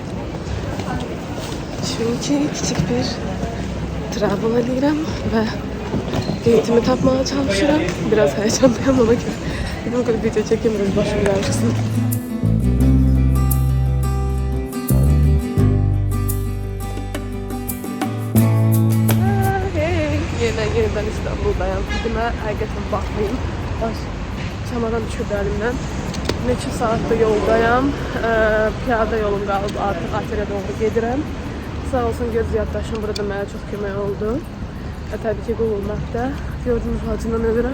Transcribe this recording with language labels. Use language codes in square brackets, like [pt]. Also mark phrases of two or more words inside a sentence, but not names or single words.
[az] Çünkü küçük bir travel edirəm ve gate'imi tapmaya çalışıram. [tr] Biraz heyecanlıyım ona göre. Dedim ki video çekeyim, biraz başım karışsın. Yeniden İstanbul'dayım. [az] Buna həqiqətən baxmayın. Baş çamadan düşürdü əlimdən. Neçə saatdir yoldayım. Piyada yolum qalıb, artıq otelə doğru gedirəm. Sağ olsun göz yaddaşım burada mənə çox kömək oldu. Və təbii ki Google Map'də gördüyünüz hacından ölürəm.